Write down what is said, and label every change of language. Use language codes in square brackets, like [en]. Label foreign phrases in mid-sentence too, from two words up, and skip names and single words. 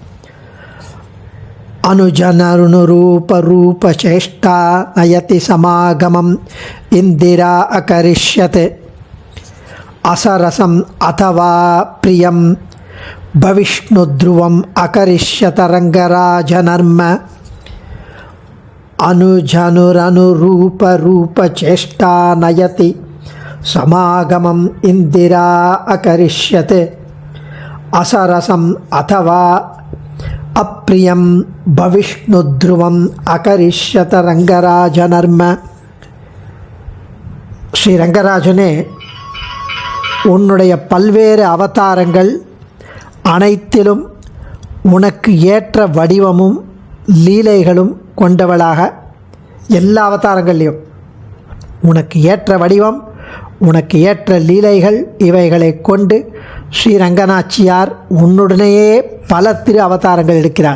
[sa] अनुजनुरनुरूपरूपचेष्टा नयति समागमम् इन्दिरा अकरिष्यत् असरसम् अथवा प्रियम् भविष्णुध्रुवम् अकरिष्यतरङ्गराजनर्म अनुजनुरनुरूपरूपचेष्टा नयति समागमम् इंदिरा अकरिष्यत् असरसम् अथवा अप्रियं भविष्णुध्रुवम् अकरिष्यत रंगराजनर्म. [ta] ஸ்ரீ ரங்கராஜனே, உன்னுடைய பல்வேறு அவதாரங்கள் அனைத்திலும் உனக்கு ஏற்ற வடிவமும் லீலைகளும் கொண்டவளாக எல்லா அவதாரங்கள்லையும் உனக்கு ஏற்ற வடிவம், உனக்கு ஏற்ற லீலைகள், இவைகளை கொண்டு ஸ்ரீரங்கநாச்சியார் உன்னுடனேயே பல திரு அவதாரங்கள் எடுக்கிறாள்.